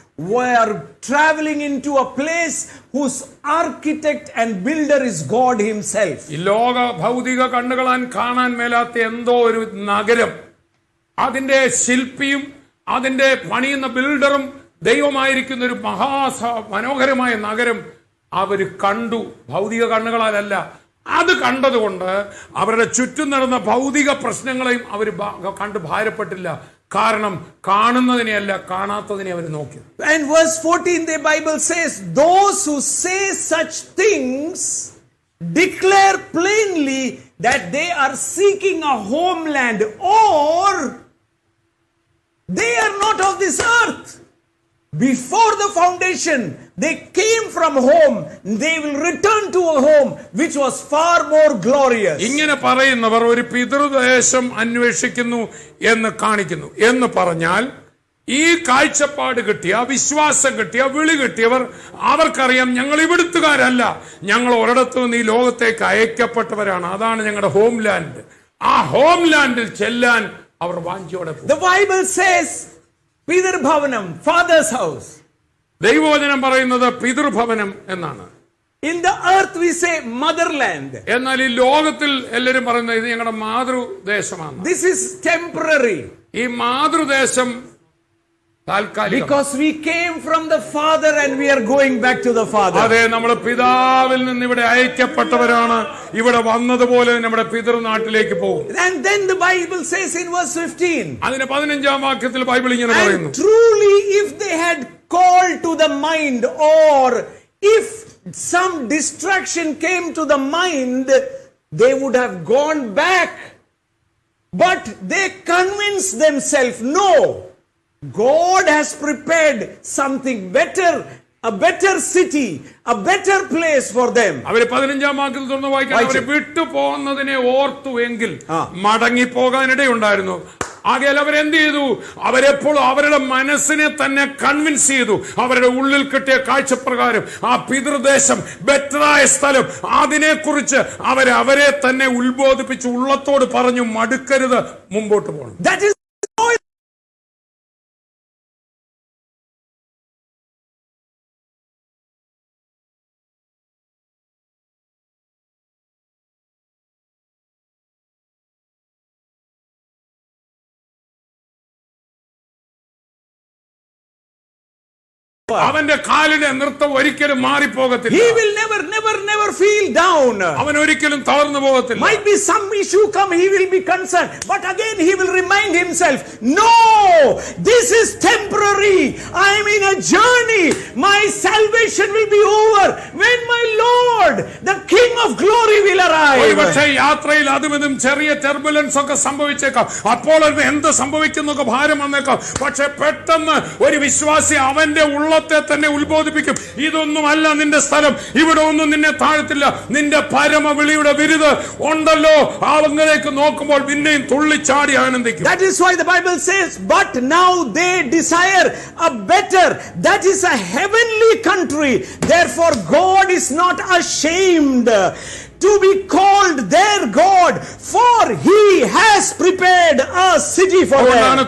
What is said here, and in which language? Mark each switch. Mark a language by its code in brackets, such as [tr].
[en] We are traveling into a place whose architect and builder is God himself. [ml] ഈ ലോക ഭൗതിക കണ്ണുകളാൻ കാണാൻ മേലാത്ത എന്തോ ഒരു നഗരം, അതിന്റെ ശില്പിയും അതിന്റെ പണിയുന്ന ബിൽഡറും ദൈവമായിരിക്കുന്ന ഒരു മനോഹരമായ നഗരം അവര് കണ്ടു. ഭൗതിക കണ്ണുകളാലല്ല. അത് കണ്ടതുകൊണ്ട് അവരുടെ ചുറ്റും നടന്ന ഭൗതിക പ്രശ്നങ്ങളെയും അവർ കണ്ട് ഭാരപ്പെട്ടില്ല. കാരണം കാണുന്നതിനെയല്ല, കാണാത്തതിനെ അവർ നോക്കി. [en] And verse 14 the Bible says, those who say such things declare plainly that they are seeking a homeland, or they are not of this earth. Before the foundation, they came from home. They will return to a home which was far more glorious. [ml] ഇങ്ങനെ പറയുന്നവർ ഒരു പിതൃദേശം അന്വേഷിക്കുന്നു എന്ന് കാണിക്കുന്നു. എന്ന് പറഞ്ഞാൽ ഈ കാഴ്ചപ്പാട് കിട്ടിയ, വിശ്വാസം കിട്ടിയ, വിളി കിട്ടിയവർ അവർക്കറിയാം ഞങ്ങൾ ഇവിടുത്തുകാരല്ല, ഞങ്ങൾ ഒരിടത്തു നിന്ന് ഈ ലോകത്തേക്ക് അയക്കപ്പെട്ടവരാണ്. അതാണ് ഞങ്ങളുടെ ഹോം ലാൻഡ്. ആ ഹോം ലാൻഡിൽ ചെല്ലാൻ അവർ വാഞ്ചിയോടെ. [en] The Bible says പിതൃഭവനം, father's house. [ml] ദൈവവചനം പറയുന്നത് പിതൃഭവനം എന്നാണ്. [en] In the earth we say motherland. [ml] എന്നാൽ ഈ ലോകത്തിൽ എല്ലാവരും പറയുന്നത് ഇത് ഞങ്ങളുടെ മാതൃദേശമാണ്. [en] This is temporary. [ml] ഈ മാതൃദേശം താൽക്കാലികം. [en] Because we came from the father and we are going back to the father. [ml] അതെ, നമ്മുടെ പിതാവിൽ നിന്ന് ഇവിടെ അയക്കപ്പെട്ടവരാണ്. ഇവിടെ വന്നതുപോലെ നമ്മുടെ പിതൃനാട്ടിലേക്ക് പോകും. [en] And then the Bible says in verse 15. [ml] അതിന് 15-ാം വാക്യത്തിൽ ബൈബിൾ ഇങ്ങനെ പറയുന്നു, [en] And truly if they had called to the mind, or if some distraction came to the mind, they would have gone back. But they convinced themselves, no, God has prepared something better, a better city, a better place for them. [ml] അവര് 15-ാം വാക്യത്തിൽ തുറന്ന് വായിക്കാൻ, അവരെ വിട്ടു പോകുന്നതിനെ ഓർത്തു എങ്കിൽ മടങ്ങി പോകാനിടയുണ്ടായിരുന്നു. ആകയാൽ അവരെന്ത് ചെയ്തു? അവരെപ്പോഴും അവരുടെ മനസ്സിനെ തന്നെ കൺവിൻസ് ചെയ്തു. അവരുടെ ഉള്ളിൽ കിട്ടിയ കാഴ്ചപ്രകാരം ആ പിതൃദേശം, ബെറ്ററായ സ്ഥലം, അതിനെക്കുറിച്ച് അവരെ തന്നെ ഉത്ബോധിപ്പിച്ച് ഉള്ളത്തോട് പറഞ്ഞു, മടുക്കരുത്, മുമ്പോട്ട് പോകണം. [en] That is [ml] അവന്റെ കാലിന്റെ നൃത്തം ഒരിക്കലും മാറിപ്പോകത്തില്ല. [en] He will never feel down. [ml] അവൻ ഒരിക്കലും തളർന്നു പോകത്തില്ല. [en] Might be some issue come, he will be concerned. But again he will remind himself, no, this is temporary. I am in a journey. My salvation will be over when my Lord, the King of glory, will arrive. [ml] ഒരുപക്ഷേ യാത്രയിൽ അതും ഇതും ചെറിയ turbulence ഒക്കെ സംഭവിച്ചേക്കാം. അപ്പോൾ അത് എന്ത് സംഭവിക്കുന്നൊക്കെ ഭാരം വന്നേക്കാം. പക്ഷെ പെട്ടെന്ന് ഒരു വിശ്വാസി അവന്റെ ഉള്ളത്തെ തന്നെ ഉത്ബോധിപ്പിക്കും, ഇതൊന്നുമല്ല നിന്റെ സ്ഥലം, ഇവിടെ ഒന്നും നിന്നെ താഴ്ത്തില്ല, നിന്റെ പരമവിളിയുടെ ബിരുദ് ഉണ്ടല്ലോ. അവങ്ങളിലേക്ക് നോക്കുമ്പോൾ പിന്നെയും തുള്ളിച്ചാടി ആനന്ദിക്കും. [en] That is why the Bible says, but now they desire a better, that is a heavenly country. Therefore God is not ashamed to be called their God, for he has prepared a city for them.